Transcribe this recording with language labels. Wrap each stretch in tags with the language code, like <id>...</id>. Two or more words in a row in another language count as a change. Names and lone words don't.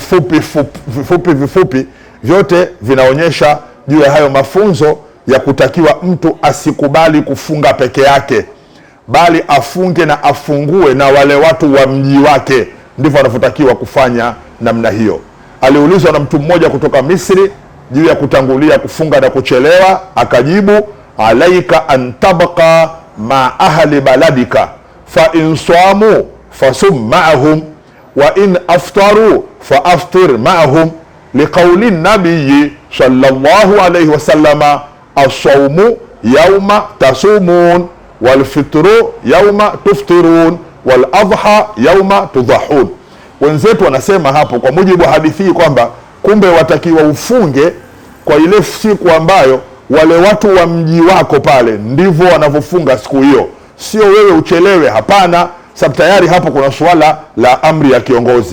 <sw>vifupi vyote vinaonyesha juu ya hayo mafunzo ya kutakiwa mtu asikubali kufunga peke yake, bali afunge na afungue na wale watu wa mji wake. Ndivyo anavyotakiwa kufanya namna hiyo. Aliulizwa na mtu mmoja kutoka Misri juu ya kutangulia kufunga na kuchelewa, akajibu,</sw> <ar>عليك أن تبقى مع أهل بلدك فإن صاموا فصم معهم وإن أفطروا فأفطر معهم لقول النبي صلى الله عليه وسلم الصوم يوم تصومون والفطر يوم تفطرون والأضحى يوم تضحون.</ar> <sw>Wenzetu wanasema hapo kwa mujibu wa hadithi kwamba kumbe watakiwa ufunge kwa ile siku ambayo wale watu wa mji wako pale ndivyo wanavyofunga siku hiyo, sio wewe uchelewe. Hapana, sababu tayari hapo kuna suala la amri ya kiongozi.</sw>